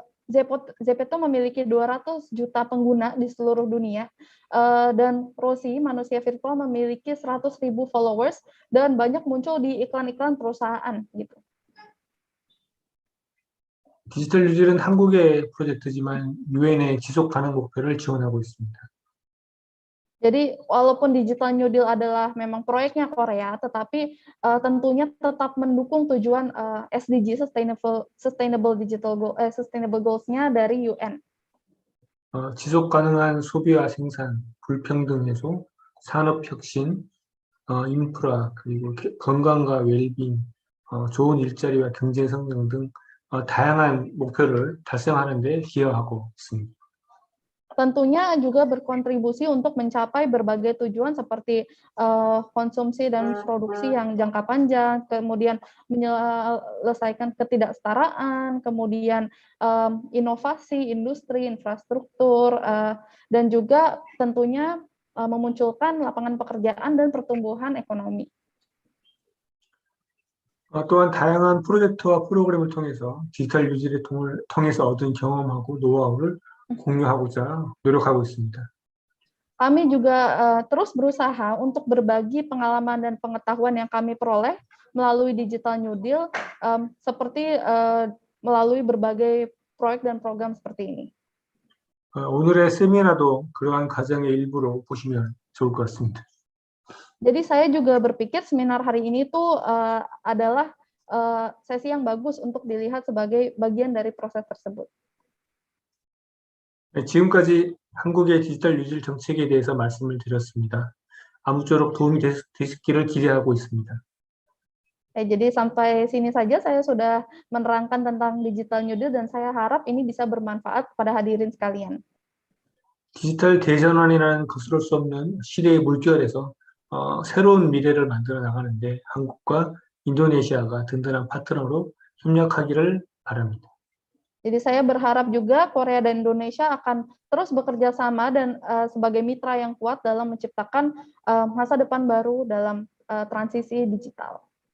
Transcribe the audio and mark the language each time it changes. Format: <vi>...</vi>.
<id>Zepeto memiliki 200 juta pengguna di seluruh dunia, dan Rosie, manusia virtual, memiliki 100.000 followers dan banyak muncul di iklan-iklan perusahaan gitu.</id> <ko>디지털 뉴딜은 한국의 프로젝트지만 유엔의 지속 가능 목표를 지원하고 있습니다.</ko> <id>Jadi walaupun Digital New Deal adalah memang proyeknya Korea, tetapi tentunya tetap mendukung tujuan SDG Sustainable Goals-nya dari UN.</id> <ko>지속 가능한 소비와 생산, 불평등 해소, 산업 혁신, 인프라, 그리고 건강과 웰빙, 좋은 일자리와 경제 성장 등 다양한 목표를 달성하는 데 기여하고 있습니다.</ko> <id>Tentunya juga berkontribusi untuk mencapai berbagai tujuan seperti konsumsi dan produksi yang jangka panjang, kemudian menyelesaikan ketidaksetaraan, kemudian inovasi, industri, infrastruktur, dan juga tentunya memunculkan lapangan pekerjaan dan pertumbuhan ekonomi.</id> <ko>또한 다양한 프로젝트와 프로그램을 통해서 디지털 뉴딜을 통해서 얻은 경험하고 노하우를 공유하고자 노력하고 있습니다.</ko> <id>Kami juga terus berusaha untuk berbagi pengalaman dan pengetahuan yang kami peroleh melalui Digital New Deal, seperti melalui berbagai proyek dan program seperti ini.</id> <ko>오늘의 세미나도 그러한 과정의 일부로 보시면 좋을 것 같습니다.</ko> <id>Jadi saya juga berpikir seminar hari ini tuh adalah sesi yang bagus untuk dilihat sebagai bagian dari proses tersebut.</id> <ko>지금까지 한국의 디지털 뉴딜 정책에 대해서 말씀을 드렸습니다. 아무쪼록 도움이 되셨기를 기대하고 있습니다.</ko> <id>Jadi sampai sini saja saya sudah menerangkan tentang Digital New Deal dan saya harap ini bisa bermanfaat pada hadirin sekalian.</id> <ko>디지털 대전환이라는 거스를 수 없는 시대의 물결에서 새로운 미래를 만들어 나가는데 한국과 인도네시아가 든든한 파트너로 협력하기를 바랍니다.</ko> <id>Jadi saya berharap juga Korea dan Indonesia akan terus bekerja sama dan sebagai mitra yang kuat dalam menciptakan masa depan baru dalam transisi digital.</id>